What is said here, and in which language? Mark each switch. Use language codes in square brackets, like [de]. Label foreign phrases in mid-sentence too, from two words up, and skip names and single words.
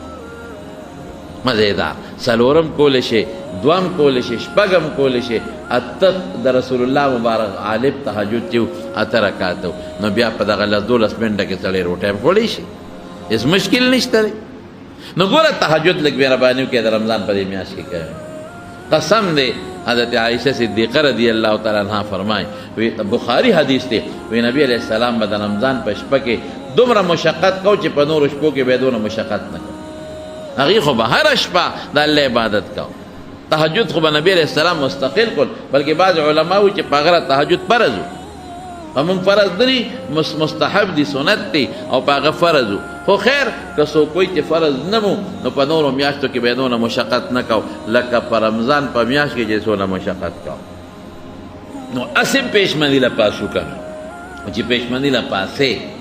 [ps] مزیدار څلورم کولی شي دوم کولی شي شپږم کولی شي اته د رسول الله مبارک غالب تهجد چې اته رکعته نو بیا په دغه 12 منټه کې سړی روټۍ هم خوړی شي هېڅ مشکل نشته دی نو ګوره تهجد لږ مهرباني وکړئ د رمضان په دې میاشت کې کوئ قسم دی حضرت عائشہ صدیقہ [ar] رضی اللہ تعالیٰ عنہ [ps] فرمائے بخاری حدیث دی وی نبی [ar] علیہ السلام [ps] به د رمضان په شپه کې دومره مشقت کو چې په نورو شپو کې به دونه مشقت نه کو هغې خو به هره شپه د الله عبادت کو تهجد خو به نبی [ar] علیہ السلام [ps] مستقل کړ بلکې بعض علما وایي چې په هغه تهجد فرض و همون فرض دي مستحب دي سنت دي او په هغه فرض و خو خیر که څوک وایي چې فرض نه مو نو په نورو میاشتو کې به یې دونه مشقت نه کو لکه په رمضان په میاشت کې چې څونه مشقت کو نو اسې پېشمني له پاسو کنه چې پېشمني له پاسې